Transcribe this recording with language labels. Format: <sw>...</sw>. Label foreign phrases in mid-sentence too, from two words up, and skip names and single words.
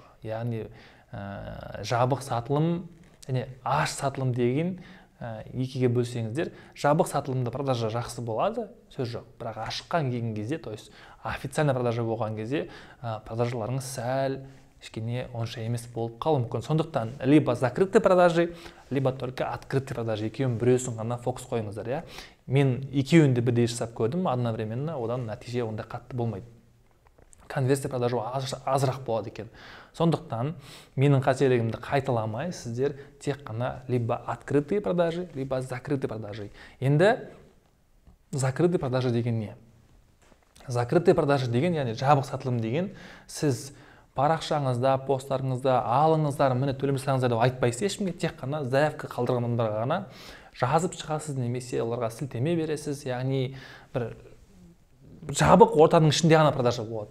<kk>Яғни жабық сатылым және ашық сатылым деген екіге бөлсеңіздер, жабық сатылымда продажа жақсы болады, сөз жоқ. Бірақ ашыққан келген кезде,</kk> <ru>то есть официально продажа</ru> <kk>болған кезде, продажаларыңыз сәл кішкене онша емес болып қалуы мүмкін.</kk> <ru>Сондықтан либо закрытый продажи, либо только открытый продажи.</ru> <kk>Екеуін біреусін ғана фокус қойыңыздар, я. Мен екеуін де бірдей жасап көрдім, одновременно, одан нәтиже ондай қатты болмайды.</kk> <ru>Конверсия продажу</ru> <kk>азырақ болады екен. Сондықтан менің қателігімді қайталамай, сіздер тек қана</kk> <ru>либо открытые продажи, либо закрытые продажи.</ru> <kk>Енді</kk> <ru>закрытый продажи</ru> <kk>деген не?</kk> <ru>Закрытый продажи</ru> <kk>деген, яғни жабық сатылым деген, сіз парақшаңызда, посттарыңызда алыңыздар, міне төлемесаңыздар деп айтпайсыз, ешкімге, тек қана заявка қалдырған адамдарға ғана жазып шығасыз, немесе оларға сілтеме бересіз, яғни бір жабық ортаның ішінде ғана продажа болады.</kk>